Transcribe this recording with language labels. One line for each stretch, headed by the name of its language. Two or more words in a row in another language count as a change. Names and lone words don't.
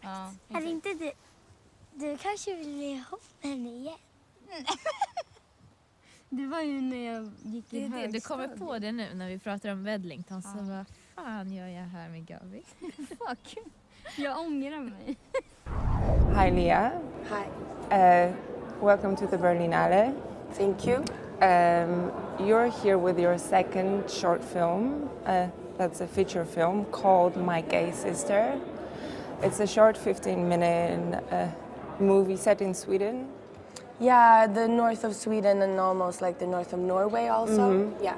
Swedish: Ja, Är det inte det? Du kanske vill bli ihop med henne igen? det var ju när jag gick i högstadiet. Du kommer på det nu när vi pratar om bedlington. Så vad fan gör jag här med Gabbi? Fuck. Jag ångrar mig.
English: Hi Lia. Hi. Welcome to the Berlinale. Thank you. You're here with your second short film. That's a feature film called My Gay Sister. It's a short 15-minute movie set in Sweden. Yeah, the north of Sweden and almost like the north of Norway also.